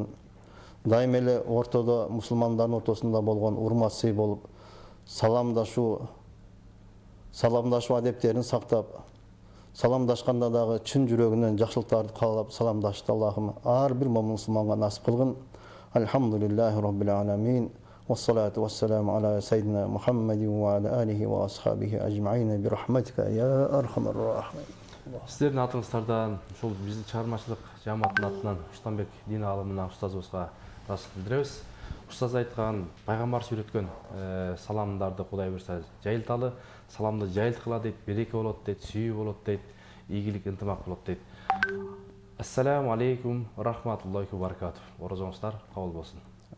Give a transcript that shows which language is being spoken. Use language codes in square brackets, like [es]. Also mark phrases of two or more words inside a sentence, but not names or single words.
[ky] Дайым эле ортодо мусулмандардын ортосунда болгон урмат сый болуп, саламдашуу адептерин сактап, саламдашканда дагы чын жүрөгүнөн жакшылыктарды каалап саламдашты Аллахым ар бир момун мусулманга насып кылгын. [ar] الحمد لله رب العالمين. والصلاة والسلام على سيدنا محمد وعلى آله وأصحابه أجمعين برحمتك يا أرحم الراحمين. [ky] Сиздердин атыңыздардан ушул биздин чыгармачылык жамааттын атынан Уштанбек дин аалымына устазыбызга ыраазычылык билдиребиз. Устаз айткан, пайгамбарыбыз үйрөткөн саламдарды Кудай буйрса жайылталы, саламды жайылткыла дейт, береке болот дейт, сүйүү болот дейт, ийгилик ынтымак болот дейт. [ar] السلام عليكم رحمة الله وبركاته. [ky] Орозоңуздар кабыл болсун.